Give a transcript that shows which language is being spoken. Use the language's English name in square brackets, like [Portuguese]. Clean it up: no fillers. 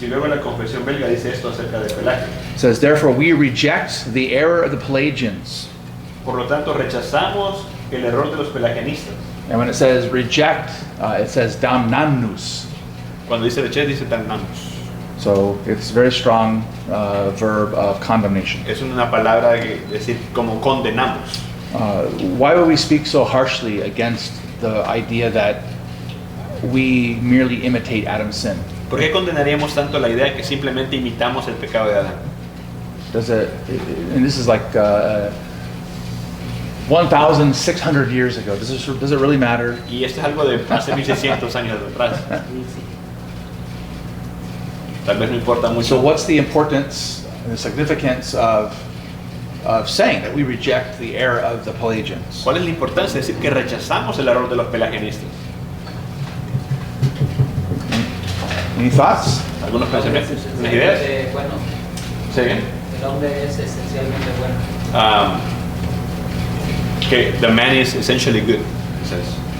[Spanish] Y luego la confesión belga dice esto acerca de Pelagio. [English] It says, therefore we reject the error of the Pelagians. [Spanish] Por lo tanto, rechazamos el error de los pelagianistas. [English] And when it says reject, it says damnanus. [Spanish] Cuando dice rechaz, dice damnamos. [English] So it's a very strong verb of condemnation. [Spanish] Es una palabra que decir como condenamos. [English] Why would we speak so harshly against the idea that we merely imitate Adam's sin? [Spanish] ¿Por qué condenaríamos tanto la idea que simplemente imitamos el pecado de Adán? [English] And this is like 1,600 years ago. Does it really matter? [Spanish] Y esto es algo de hace 1600 años atrás. Tal vez no importa mucho. [English] So what's the importance and the significance of saying that we reject the error of the Pelagians? [Spanish] ¿Cuál es la importancia de decir que rechazamos el error de los pelagianistas? [English] Any thoughts? [Spanish] ¿Algunos pensamientos? ¿Unas ideas? Bueno, ¿Sí bien? el hombre es esencialmente bueno. [English] Que the man is essentially good, it says.